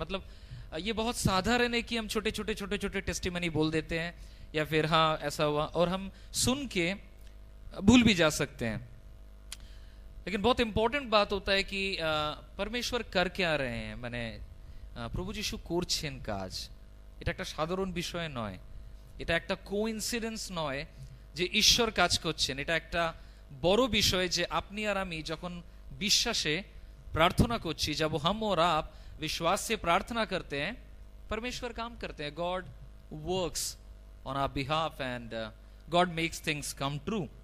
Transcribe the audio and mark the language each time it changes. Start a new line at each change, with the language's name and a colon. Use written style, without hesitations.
Hindi: मतलब ये बहुत साधारण है कि हम छोटे छोटे छोटे छोटे टेस्टिमनी बोल देते हैं या फिर हाँ ऐसा हुआ, और हम सुन के भूल भी जा सकते हैं। लेकिन बहुत इंपॉर्टेंट बात होता है कि परमेश्वर कर क्या रहे हैं,
Bangla: মানে প্রভু যিশু করছেন কাজ। এটা একটা সাধারণ বিষয় নয়, এটা একটা কোইন্সিডেন্স নয় যে ঈশ্বর কাজ করছেন। এটা একটা বড় বিষয় যে আপনি আর আমি যখন বিশ্বাসে प्रार्थना করছি,
Hindi: जब हम और आप विश्वास से प्रार्थना करते हैं,
Bangla: परमेश्वर काम करते हैं।
English: God works on our behalf and God makes things come true.